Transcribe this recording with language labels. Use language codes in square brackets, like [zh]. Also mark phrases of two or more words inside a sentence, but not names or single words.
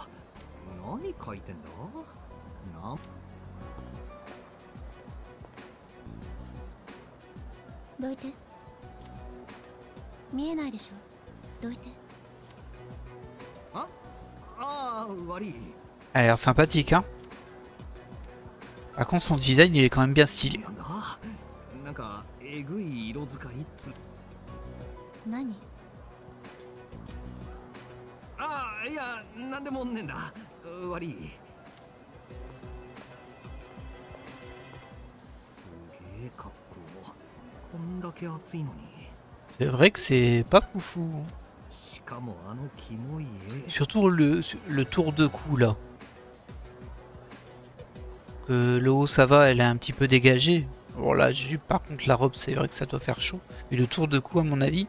[ja] 何描いてんだ？どいて。見えないでしょ。どいて。あ、悪い。 [fr] Elle a l'air sympathique, hein. Par contre, son design, il est quand même bien stylé. [ja] なんかえぐい色使いっつ。何？いや、なんでもねえんだ。悪い。すげえ格好。こんだけ暑いのに。 [fr] C'est vrai que c'est pas foufou. Surtout le tour de cou là. Le haut ça va, elle est un petit peu dégagée. Bon là, par contre la robe c'est vrai que ça doit faire chaud. Mais le tour de cou à mon avis...